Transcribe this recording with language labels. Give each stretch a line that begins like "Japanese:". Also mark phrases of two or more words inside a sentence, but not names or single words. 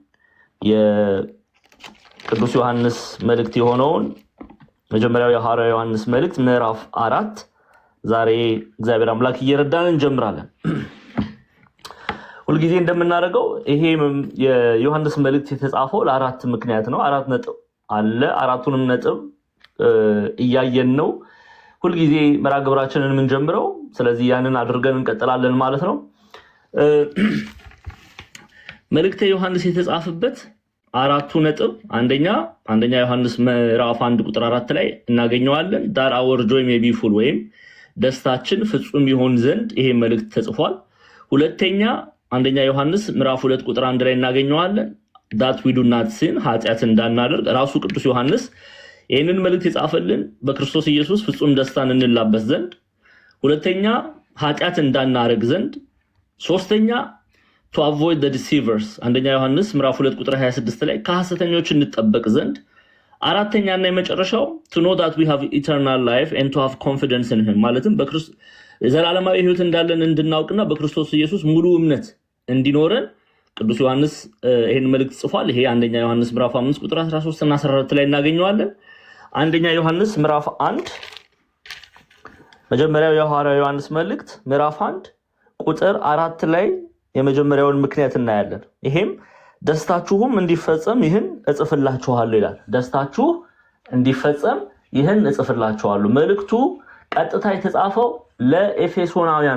Amharic: የቅዱስ ዮሐንስ መልእክት የሆነውን መጀመሪያው የሐዋርያው ዮሐንስ መልእክት ምዕራፍ 4 ዛሬ እግዚአብሔር አምላክ እየረዳን እንጀምራለን። ሁልጊዜ እንደምናደርገው ይሄ የዮሐንስ መልእክት የተጻፈው ለአራት ምክንያት ነው። 4 ነጥብ አለ። አራቱንም ነጥብ እያየን ነው ሁልጊዜ መርሐ ግብራችንን የምንጀምረው። ስለዚህ ያንን አድርገን እንቀጥላለን ማለት ነው። መልእክተ ዮሐንስ የተጻፈበት 4ቱ ነጥብ አንደኛ ዮሐንስ ምዕራፍ 1 ቁጥር 4 ላይ እናገኘዋለን።
English: that our joy may be full
Amharic: ወይም ደስታችን ፍጹም ይሆን ዘንድ ይሄ መልእክት ተጽፏል። ሁለተኛ አንደኛ ዮሐንስ ምዕራፍ 2 ቁጥር 1 ላይ እናገኘዋለን።
English: that we do not sin
Amharic: ኃጢአት እንዳናደርግ ራሱ ቅዱስ ዮሐንስ ይህንን መልእክት የጻፈልን በክርስቶስ ኢየሱስ ፍጹም ደስታን እንላበስ ዘንድ፣ ሁለተኛ ኃጢአት እንዳናደርግ ዘንድ፣ ሶስተኛ
English: to avoid the deceivers
Amharic: አንደኛ ዮሐንስ ምዕራፍ 2 ቁጥር 26 ላይ ከሐሰተኞች እንጠበቅ ዘንድ፣ አራተኛና የመጨረሻው
English: to know that we have eternal life and to have confidence in him
Amharic: ማለትም በክርስቶስ ዘላለማዊ ሕይወት እንዳለን እንድናውቅና በክርስቶስ ኢየሱስ ሙሉ እምነት እንዲኖረን ቅዱስ ዮሐንስ ይሄን መልእክት ጽፏል። ይሄ አንደኛ ዮሐንስ ምዕራፍ 5 ቁጥር 13 እና 14 ላይ እናገኘዋለን። አንደኛ ዮሐንስ ምዕራፍ 1 መጀመሪያው የሐዋርያው ዮሐንስ መልእክት ምዕራፍ 1 ቁጥር 4 ላይ የመጀመሪያውን ምክንያት እናያለን። ይሄም ደስታችሁም እንዲፈጸም ይህን እጽፍላችኋለሁ ይላል። ደስታችሁ እንዲፈጸም ይህን እጽፍላችኋለሁ። መልእክቱ ቀጥታ የተጻፈው ለኤፌሶናውያን